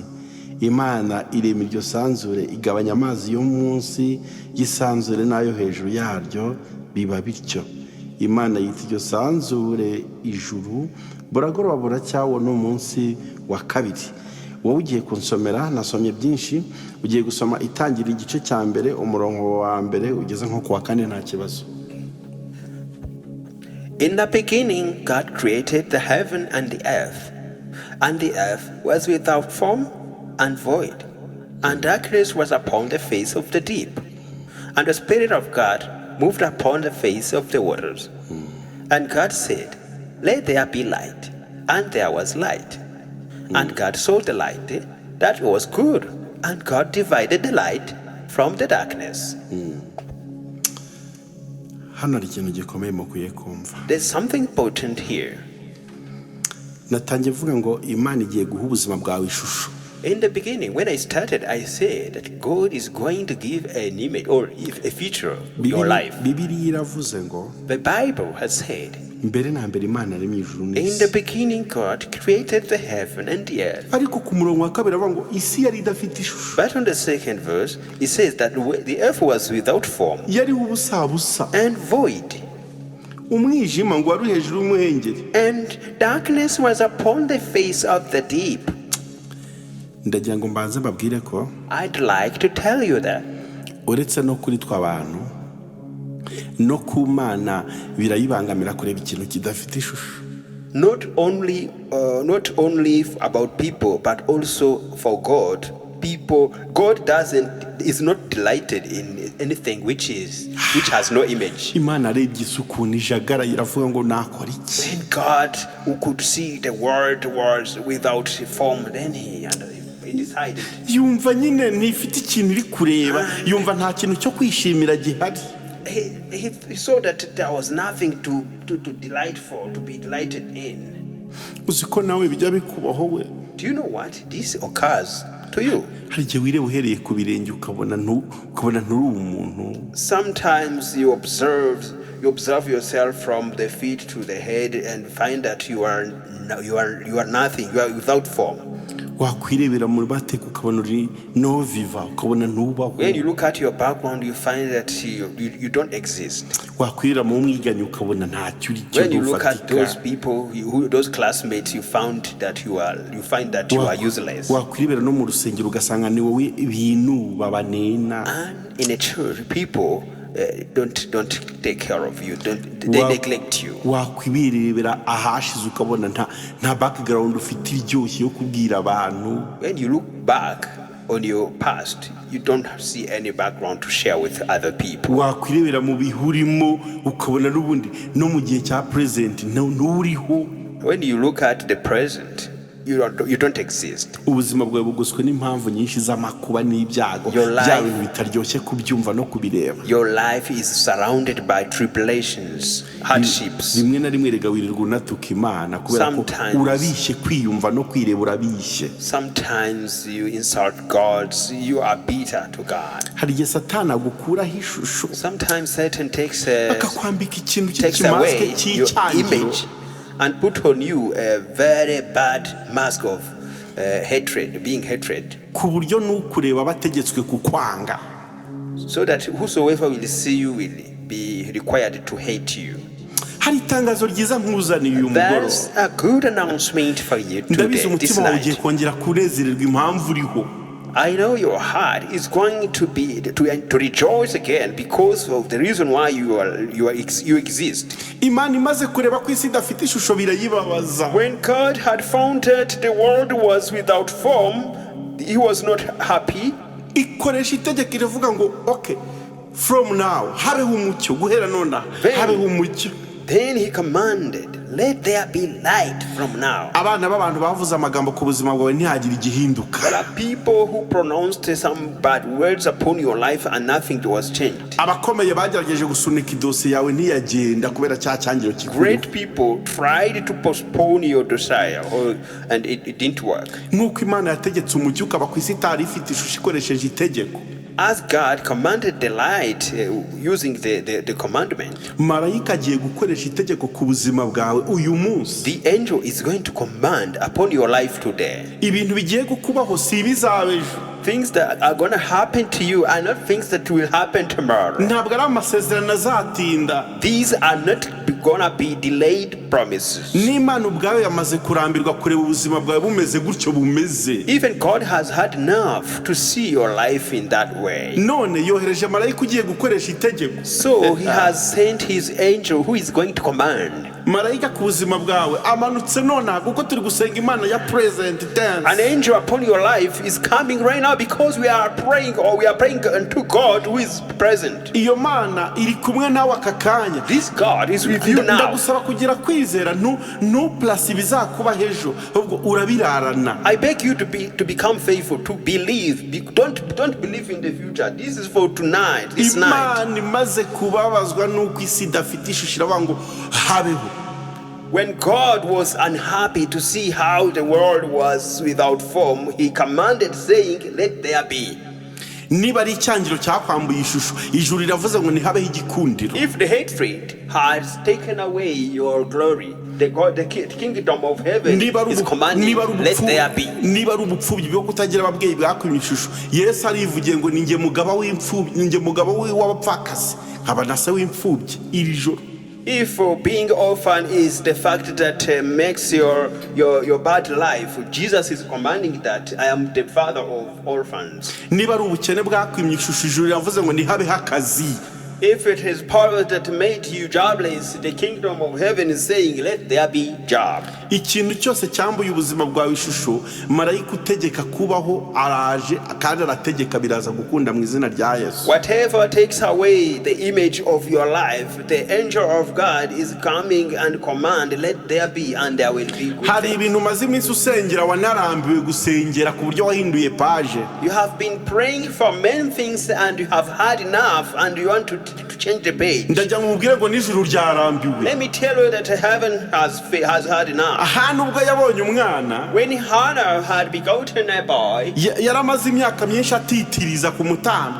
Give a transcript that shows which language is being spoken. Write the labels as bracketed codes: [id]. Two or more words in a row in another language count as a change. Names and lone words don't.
[rw] Imana irema iryo sanzure, igabanya amazi yo munsi y'isanzure n'ayo hejuru yaryo, biba bityo. Imana yita iryo sanzure ijuru. Buragoroba buracya, uwo ni umunsi wa kabiri. Wowe ugiye kunsomera, nasomye byinshi, ugiye gusoma Itangiriro igice cya mbere umurongo wa mbere ugeze nko ku wa kane nta kibazo. [en] in the beginning, God created the heaven and the earth was without form and void, and darkness was upon the face of the deep, and the Spirit of God moved upon the face of the waters. And God said, let there be light, and there was light. And God saw the light, that was good, and God divided the light from the darkness. [rw] Hano hari ikintu gikomeye mukwiye kumva. [en] There's something important here. [rw] Natangiye vuga ngo Imana igiye guha ubuzima bwawe ishusho. [en] In the beginning, when I started, I said that God is going to give an image or a feature of your life. [rw] Bibiliya iravuze ngo [en] The Bible has said, [rw] mbere na mbere Imana yaremye ijuru [en] in the [rw] n'isi. [en] beginning, God created the heaven and the earth. [rw] Ariko ku murongo wa kabiri avuga ngo isi yari idafite ishusho. [en] But on the second verse, it says that the earth was without form [rw] Yariho ubusabusa. [en] and void, [rw] Umwijima ngo wari hejuru y'umuhengeri. [en] and darkness was upon the face of the deep. [rw] Ndagira ngo mbanze mbabwire ko [en] I'd like to tell you that [rw] uretse no kuri tw'abantu no ku Mana birayibangamira kureba ikintu kidafite ishusho. [en] not only about people, but also for God, people, God is not delighted in anything which has no image. [rw] Imana arebye isuku ijagara iravuga ngo nakora iki. [en] When God, who could see the world was without form, then he decided. [rw] Yumva nyine ntifite ikintu iri kureba, yumva nta kintu cyo kwishimira gihari. [en] He saw that there was nothing to be delighted in. [rw] Uziko nawe bijya bikubaho we. [en] Do you know what? This occurs to you. [rw] Hari igihe wireba uhereye ku birenge ukabona nturi umuntu. [en] Sometimes you observe yourself from the feet to the head and find that you are nothing. You are without form. [rw] Wakwirebera muri bateka ukabona uri no viva ukabona ntubaho. [en] When you look at your background, you find that you don't exist. [rw] Wakwirira mu mwiganye ukabona ntacyo uri cyo. [en] When you look at those people, those classmates, you find that you are useless. [rw] Wakwirebera no mu rusengero ugasanga ni wowe ibintu babanena. [en] And in a church, people don't take care of you. They neglect you. [rw] Wakwibirebera ahashize ukabona nta background ufite iryoshye yo kubwira abantu. [en] When you look back on your past, you don't see any background to share with other people. [rw] Wakwirebera mu bihurimo ukabona n'ubundi no mu gihe cya present nturiho. [en] When you look at the present, you don't exist. [rw] Ubuzima bwawe bugoswe n'impamvu nyinshi z'amakuba n'ibyago bya bintu bitaryoshye kubyumva no kubireba. [en] Your life is surrounded by tribulations, hardships. [rw] Rimwe na rimwe rega wirirwa unatuka Imana kubera ko urabishye kwiyumva no kwireba urabishye. [en] Sometimes you insult God, you are bitter to God. [rw] Hari igihe Satani agukuraho ishusho. [en] Sometimes Satan takes away your image and put on you a very bad mask of being hatred. [rw] Ku buryo n'ukureba bategetswe kukwanga. [en] So that whosoever will see you will be required to hate you. [rw] Hari itangazo ryiza nkuzaniye uyu mugoroba. [en] There's a good announcement for you today. [rw] Ndabizi umutima wawe ugiye kongera kunezererwa impamvu uriho. [en] I know your heart is going to rejoice again because of the reason why you exist. [rw] Imana imaze kureba ko isi idafite ishusho birayibabaza. [en] When God had found that the world was without form, he was not happy. [rw] Ikoresha itegeko iravuga ngo [en] okay, from now [rw] habeho umucyo, guhera nona habeho umucyo. [en] Then he commanded, let there be light from now. [rw] Abana b'abantu bavuze amagambo ku buzima bwawe ntihagire igihinduka. [en] There are people who pronounced some bad words upon your life and nothing was changed. [rw] Abakomeye bagerageje gusunika idose yawe ntiyagenda kubera cya cyangiro kikuru. [en] Great people tried to postpone your desire and it didn't work. [rw] Nuko Imana yategetse umucyo ukaba ku isi itari ifite ishusho ikoresheje itegeko. [en] As God commanded the light using the commandment, [rw] marayika agiye gukoresha itegeko ku buzima bwawe uyu munsi. [en] The angel is going to command upon your life today. [rw] Ibintu bigiye kukubaho si bizabejo. [en] Things that are going to happen to you are not things that will happen tomorrow. [rw] Ntabwo ari amasezerano azatinda. [en] These are not going to be delayed promises. [rw] N'Imana ubwayo yamaze kurambirwa kureba ubuzima bwawe bumeze gutyo bumeze. [en] Even God has had enough to see your life in that way. [rw] None yohereje marayika ugiye gukoresha itegeko. [en] So he has sent his angel who is going to command. [rw] Marayika ku buzima bwawe amanutse nona kuko turi gusenga Imana ya [en] present tense. An angel upon your life is coming right now because we are praying unto God who is present. [rw] Iyo Mana iri kumwe nawe akakanya. [en] This God is with you now. [rw] Ndagusaba kugira kwizera no plus bizakuba hejo ahubwo urabirarana. [en] I beg you to become faithful, to believe. Don't believe in the future. This is for tonight, this night. [rw] Imana imaze kubabazwa nuko isi idafite ishusho irabango habeho. [en] When God was unhappy to see how the world was without form, he commanded, saying, let there be. [rw] Niba ari icyangiro cyakwambuye ishusho ijuru riravuze ngo ntihabeho igikundiro. [en] If the hatred has taken away your glory, the kingdom of heaven is commanding, let there be. [rw] Niba ari ubupfubyi bwo kutagira ababyeyi bwakwimye ishusho, Yesu arivugiye ngo ninjye mugaba w'imfubyi, ninjye mugaba w'abapfakazi, nkaba na se w'imfubyi iri joro. [en] If being orphan is the fact that makes your bad life, Jesus is commanding that I am the father of orphans. [rw] Niba ari ubukene bwakwimye ishusho ijuru riravuze ngo ntihabeho akazi. [en] If it is power that made you jobless, the kingdom of heaven is saying, let there be job. [rw] ikintu cyose cyambuye ubuzima bwawe ishusho, marayika utegeka kubaho araje kandi arategeka biraza gukunda mu izina rya Yesu. [en] Whatever takes away the image of your life, the angel of God is coming and command, let there be, and there will be good [rw] Hari [en] things. [rw] ibintu umaze iminsi usengera wanarambiwe gusengera ku buryo wahinduye page. [en] You have been praying for many things and you have had enough and you want to change the page. [rw] Ndajya mubwire ngo n'ijuru ryarambiwe. [en] Let me tell you that heaven has had enough. [rw] Ahantu ubwo yabonye umwana, [en] When Hannah had begotten a boy, [rw] yaramaze imyaka myinshi atitiriza ku mutambyi.